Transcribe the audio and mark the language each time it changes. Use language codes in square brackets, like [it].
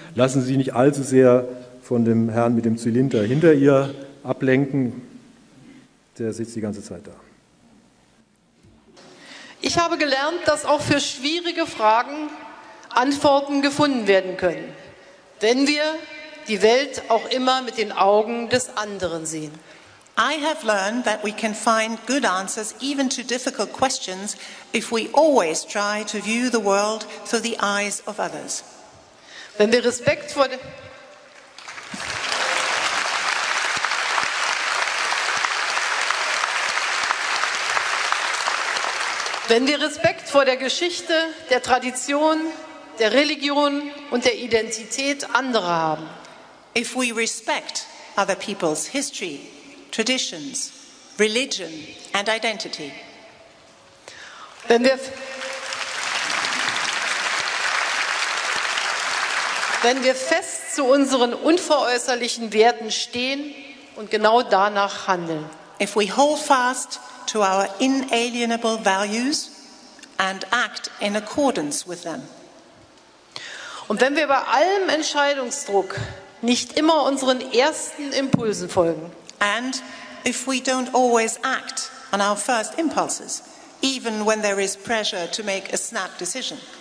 [de] Lassen Sie sich nicht allzu sehr von dem Herrn mit dem Zylinder hinter ihr ablenken. Der sitzt die ganze Zeit da. Ich habe gelernt, dass auch für schwierige Fragen Antworten gefunden werden können, wenn wir die Welt auch immer mit den Augen des anderen sehen. [en] I have learned that we can find good answers even to difficult questions if we always try to view the world through the eyes of others. [de] Wenn wir Respekt vor dem Wenn wir Respekt vor der Geschichte, der Tradition, der Religion und der Identität anderer haben. [en] If we respect other people's history, traditions, religion and identity. [de] Wenn wir fest zu unseren unveräußerlichen Werten stehen und genau danach handeln. [en] If we hold fast to our inalienable values and act in accordance with them. [de] Und wenn wir bei allem Entscheidungsdruck nicht immer unseren ersten Impulsen folgen. [en] And if we don't always act on our first impulses, even when there is pressure to make a snap decision.